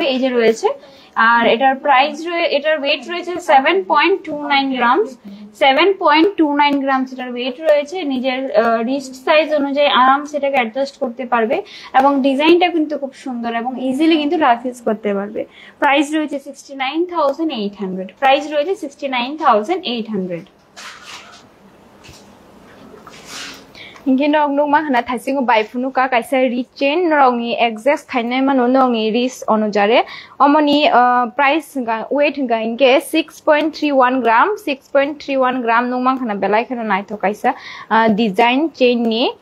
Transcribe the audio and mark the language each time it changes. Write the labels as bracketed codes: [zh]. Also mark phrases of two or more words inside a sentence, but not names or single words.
[bn] এই যে রয়েছে, আর এটার প্রাইস এটার ওয়েট রয়েছে 7.29 গ্রামস। 7.29 গ্রামস এটার ওয়েট রয়েছে। নিজের [en] wrist size [bn] অনুযায়ী আরামসে এটাকে অ্যাডজাস্ট করতে পারবে, এবং ডিজাইনটা কিন্তু খুব সুন্দর এবং ইজিলি কিন্তু [en] rough use [bn] করতে পারবে। প্রাইস রয়েছে 69,800। প্রাইস রয়েছে 69,800। [trp] Hinginong nung mahana thasing bai phunu ka kaisa rechain rongi exact khainai mano nongi ris onujare omoni price ga weight ga inge 6.31 gram 6.31 gram nung manghana belai khana nai tho kaisa design chain ni